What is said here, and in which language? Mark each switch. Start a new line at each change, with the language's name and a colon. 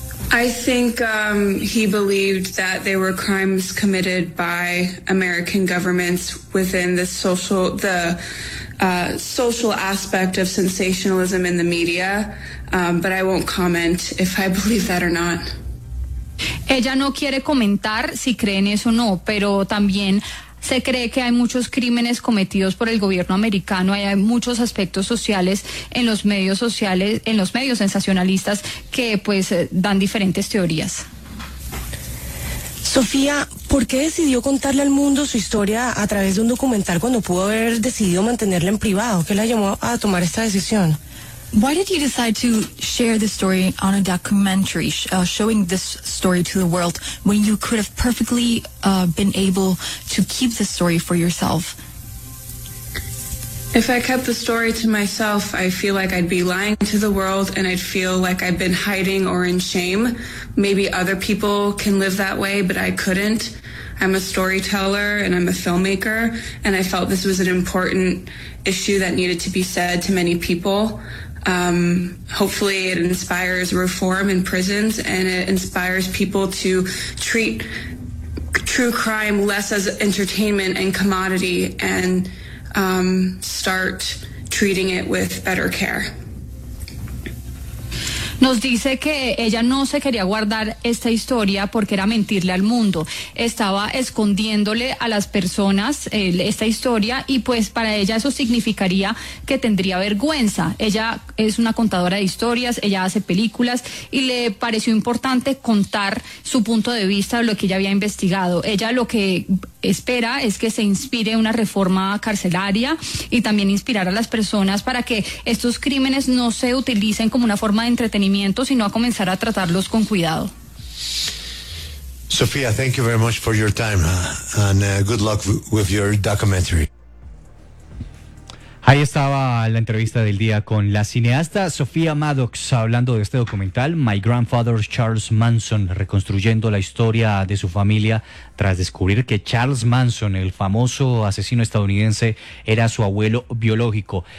English: I think he believed that they were crimes committed by American governments within the social, social aspect of sensationalism in the media. But I won't comment if I believe that or not.
Spanish: Ella no quiere comentar si cree en eso o no, pero también se cree que hay muchos crímenes cometidos por el gobierno americano. Hay muchos aspectos sociales, en los medios sensacionalistas que pues dan diferentes teorías. Sofía, ¿por qué decidió contarle al mundo su historia a través de un documental cuando pudo haber decidido mantenerla en privado? ¿Qué la llamó a tomar esta decisión?
English: Why did you decide to share the story on a documentary, showing this story to the world, when you could have perfectly been able to keep the story for yourself? If I kept the story to myself, I feel like I'd be lying to the world, and I'd feel like I've been hiding or in shame. Maybe other people can live that way, but I couldn't. I'm a storyteller and I'm a filmmaker, and I felt this was an important issue that needed to be said to many people. Hopefully it inspires reform in prisons, and it inspires people to treat true crime less as entertainment and commodity, and start treating it with better care.
Spanish: Nos dice que ella no se quería guardar esta historia porque era mentirle al mundo. Estaba escondiéndole a las personas esta historia, y pues para ella eso significaría que tendría vergüenza. Ella es una contadora de historias, ella hace películas, y le pareció importante contar su punto de vista de lo que ella había investigado. Ella lo que espera es que se inspire una reforma carcelaria y también inspirar a las personas para que estos crímenes no se utilicen como una forma de entretenimiento, sino a comenzar a tratarlos con cuidado.
English: Sofía, thank you very much for your time and good luck with your documentary.
Spanish: Ahí estaba la entrevista del día con la cineasta Sofía Maddox, hablando de este documental, My Grandfather Charles Manson, reconstruyendo la historia de su familia tras descubrir que Charles Manson, el famoso asesino estadounidense, era su abuelo biológico.